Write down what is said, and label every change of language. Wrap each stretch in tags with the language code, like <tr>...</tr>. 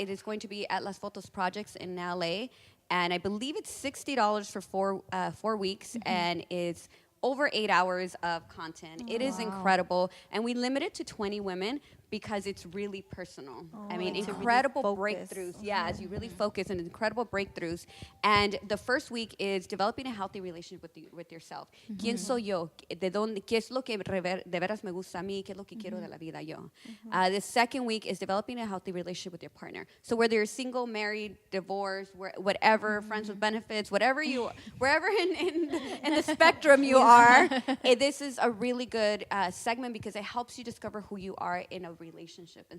<en>It is going to be at Las Fotos Projects in LA. And I believe it's $60 for 4 weeks, and it's over 8 hours of content. It is incredible. And we limit it to 20 women because it's really personal. I mean, incredible breakthroughs. Yeah, as you really focus and incredible breakthroughs. And the first week is developing a healthy relationship with yourself.</en> <es>¿Quién soy yo? ¿De dónde? ¿Qué es lo que de veras me gusta a mí? ¿Qué es lo que quiero de la vida yo?</es> <en>The second week is developing a healthy relationship with your partner. So whether you're single, married, divorced, whatever, friends with benefits, wherever in the spectrum you are, this is a really good segment because it helps you discover who you are in a relationship.</en>